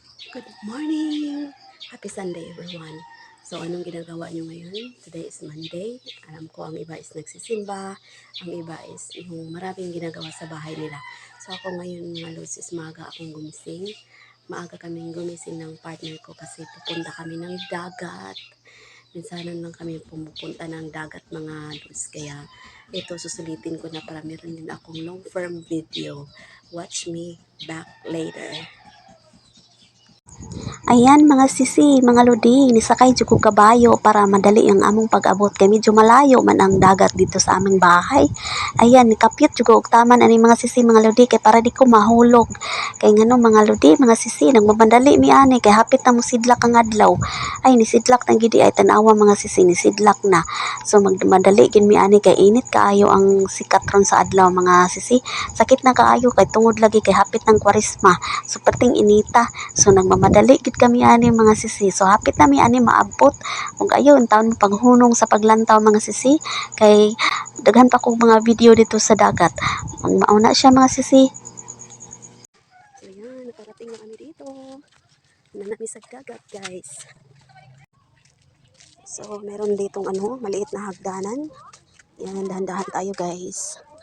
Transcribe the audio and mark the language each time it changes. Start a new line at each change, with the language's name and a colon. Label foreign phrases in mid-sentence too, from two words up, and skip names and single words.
English: Good morning! Happy Sunday everyone!
Filipino: So anong ginagawa nyo ngayon?
English: Today is Monday.
Filipino: Alam ko ang iba is nagsisimba, ang iba is yung maraming ginagawa sa bahay nila. So ako ngayon mga lods is maaga akong gumising. Maaga kaming gumising ng partner ko kasi pupunta kami ng dagat. Minsanan lang kami pumupunta ng dagat mga lods. Kaya ito susulitin ko na para meron din akong
English: long form video. Watch me back later.
Cebuano: Ayan mga sisi, mga lodi, nisakay jud ko kabayo para madali ang among pag-abot kay medyo malayo man ang dagat
Filipino: dito sa aming bahay.
Cebuano: Ayan, nikapyot jud ko og taman ani mga sisi, mga lodi kay para di ko mahulog. Kay ngano mga lodi, mga sisi, nagmamandali mi ani kay hapit na mo sidlak ang adlaw. Ay nisidlak na gidi ay tan-awa mga sisi, nisidlak na. So magmadali gid mi ani kay init kaayo ang sikat ron sa adlaw mga sisi. Sakit na kaayo kay tungod lagi kay hapit ng Kwaresma. So perting inita. So nagmamadali gid kami ani mga sisi. So hapit na mi ani maabot ug ayon taon paghunong sa paglantaw mga sisi kay daghan pa kog mga video
Filipino: dito sa dagat.
Cebuano: Mauna siya mga sisi.
Filipino: So yan, nakarating na kami dito.
Hiligaynon: Nanami sa dagat guys.
Filipino: So meron ditong maliit na hagdanan. Yan, dahan-dahan tayo guys.